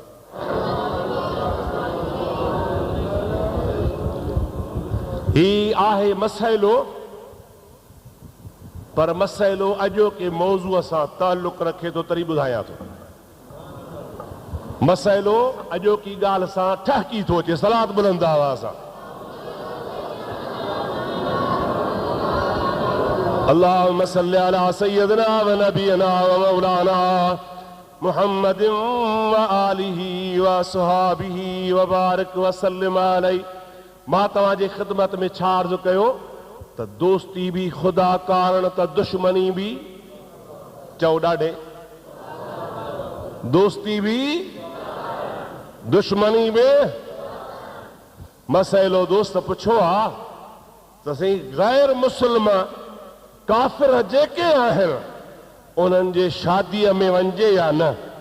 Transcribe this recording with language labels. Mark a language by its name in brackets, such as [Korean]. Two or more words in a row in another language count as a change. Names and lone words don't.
[Sindhi] ही आहे मसइलो, पर मसइलो अॼो के मौज़ूअ सां ताल्लुक़ रखे थो, तरी ॿुधायां थो। मसइलो अॼो की ॻाल्हि सां ठहकी थो अचे। सलात बुलंद आवाज़ सां। [Arabic] اللهم صل على سيدنا ونبينا ومولانا محمد وآله وأصحابه وبارك وسلم عليه. [Sindhi] मां तव्हांजे ख़िदमत में छा अर्ज़ु कयो त दोस्ती भी खुदा कारण त दुश्मनी भी, चओ ॾाढे, दोस्ती भी दुश्मनी में। मसइलो दोस्त पुछो आहे त सही गैर मुस्लिम काफ़िर जेके आहिनि उन्हनि जे शादीअ में वञिजे या न?